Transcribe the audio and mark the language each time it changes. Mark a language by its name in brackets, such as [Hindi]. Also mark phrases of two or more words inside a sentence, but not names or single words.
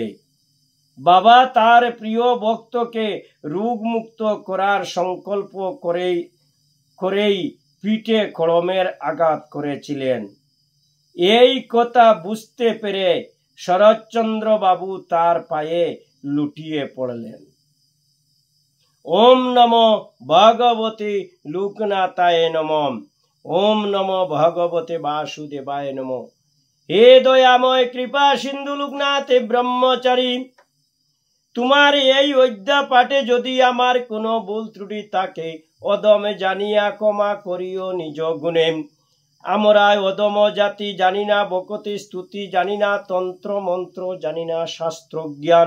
[Bangla] বাবা তার প্রিয় ভক্তকে রোগমুক্ত করার সংকল্প করেই পিঠে খড়মের আঘাত করেছিলেন। এই কথা বুঝতে পেরে শরৎচন্দ্র বাবু তার পায়ে লুটিয়ে পড়লেন। [Sanskrit] ओम नमो भगवते लोकनाथाय नमः। ओम नमो भगवते वासुदेवाय नमः। [Bangla] হে দয়াময় কৃপা সিন্ধু লোকনাথ ব্রহ্মচারী, তোমার এই অধ্যা পাঠে যদি আমার কোনো ভুল ত্রুটি থাকে, অদমে জানিয়া ক্ষমা করিও নিজ গুণে। আমরা অদম জাতি, জানি না বকতি স্তুতি, জানি না তন্ত্র মন্ত্র, জানি না শাস্ত্র জ্ঞান।